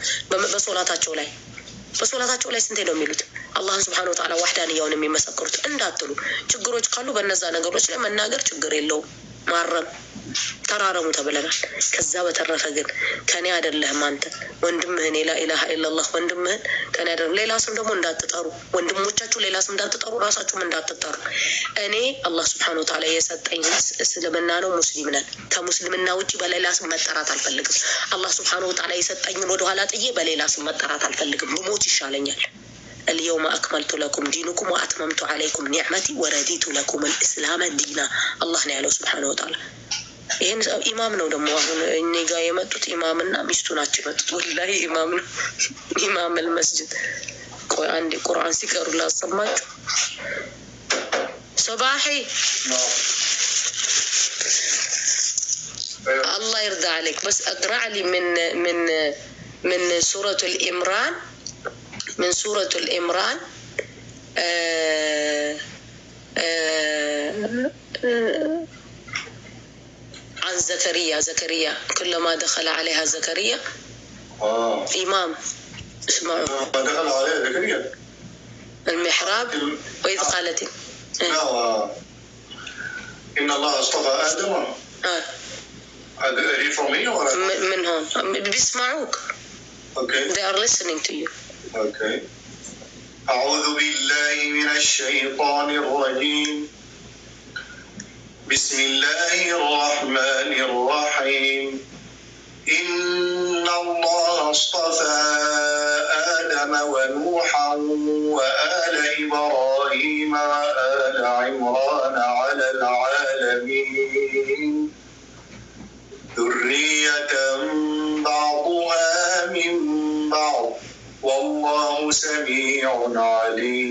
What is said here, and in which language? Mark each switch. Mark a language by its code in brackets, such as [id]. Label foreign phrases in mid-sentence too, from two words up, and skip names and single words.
[am] በሶላታቸው ላይ ስንቴ ነው የሚሉት? አላህን [ar] سبحانه وتعالى [am] ዋህዳንያውን የሚመሰክሩት እንዳትሉ። ችግሮች ካሉ በእነዛ ነገሮች ላይ መናገር ችግር የለውም፣ ማረም ተራረሙ ተብለናል። ከዛ በተረፈ ግን ከኔ አይደለህም አንተ ወንድምህን [ar] لا إله إلا الله [am] ወንድምህን ከኔ አይደለም። ሌላ ስም ደግሞ እንዳትጠሩ፣ ወንድሞቻችሁ ሌላ ስም እንዳትጠሩ፣ ራሳችሁም እንዳትጠሩ። እኔ አላህ [ar] سبحانه وتعالى [am] የሰጠኝ እስልምና ነው፣ ሙስሊም ነን። ከሙስሊምና ውጪ በሌላ ስም መጠራት አልፈልግም። አላህ [ar] سبحانه وتعالى [am] የሰጠኝን ወደኋላ ጥዬ በሌላ ስም መጠራት አልፈልግም። ብሞት ይሻለኛል። [ar] اليوم أكملت لكم دينكم وأتممت عليكم نعمتي ورضيت لكم الإسلام دينا الله نعلم سبحانه وتعالى። [am] ይሄን ኢማም ነው ደግሞ አሁን እኔ ጋር የመጡት ኢማምና ሚስቱ ናቸው የመጡት። ወላሂ ኢማም ነው፣ [ar] إمام المسجد። [am] ቆይ አንዴ ቁርአን ሲቀሩ ላሰማችሁ። [ar] ሶባሂ الله يرضى عليك بس اقرأ لي من سورة الإمران، من سورة الإمران عن زكريا كلما دخل عليها زكريا إمام اسمعوا دخل عليها زكريا المحراب وإذ قالت إن الله اصطفى آدم. من هون بيسمعوك. [en] Okay. They are listening to you. Okay. [ar] أعوذ بالله من الشيطان الرجيم. بسم الله الرحمن الرحيم. إن الله اصطفى آدم ونوحا وآل إبراهيم وآل عمران على العالمين ذرية بعضها من بعض والله سميع عليم.